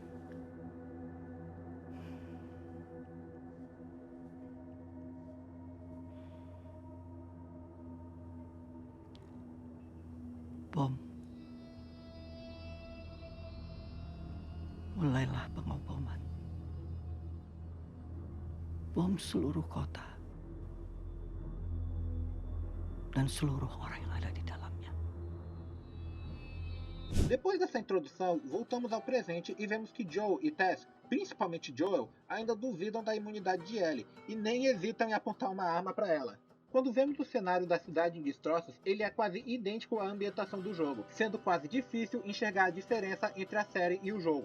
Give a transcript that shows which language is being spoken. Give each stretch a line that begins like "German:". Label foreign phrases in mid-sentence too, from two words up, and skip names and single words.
Indonesian: Bom. Mulailah pengeboman. Bom seluruh kota. Dan seluruh orang yang ada di dalamnya.
Portuguese: Depois dessa introdução, voltamos ao presente e vemos que Joel e Tess, principalmente Joel, ainda duvidam da imunidade de Ellie e nem hesitam em apontar uma arma para ela. Quando vemos o cenário da cidade em destroços, ele é quase idêntico à ambientação do jogo, sendo quase difícil enxergar a diferença entre a série e o jogo.